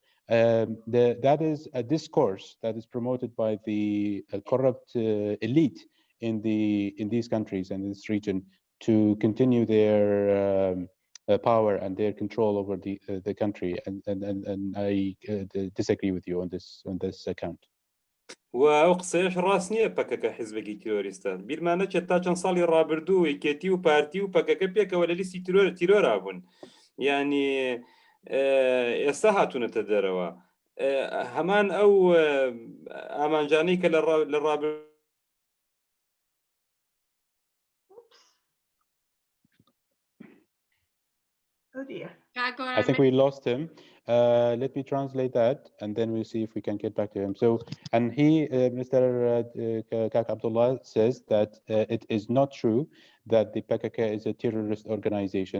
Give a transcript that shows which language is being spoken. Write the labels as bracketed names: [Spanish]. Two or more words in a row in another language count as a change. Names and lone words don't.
[English] That is a discourse that is promoted by the corrupt elite in these countries and this region to continue their power and their control over the country, and I disagree with you on this account. [Central Kurdish] و قسەیەش ڕاست نییە پەکەکە حیزبێکی تیرۆریستە. بیرمانە چێت تا چەند ساڵی ڕابردوو یەکێتی و پارتی و پەکەکە پێکەوە لە لیستی تیرۆرا بوون. یعنی ئێستا هاتوونەتە دەرەوە. هەمان ئەو ئامانجانەی کە لە ڕابردوو [English] Oh dear. I think we lost him. Let me translate that, and then we'll see if we can get back to him. So, and Mr. Abdulla says that it is not true that the PKK is a terrorist organization.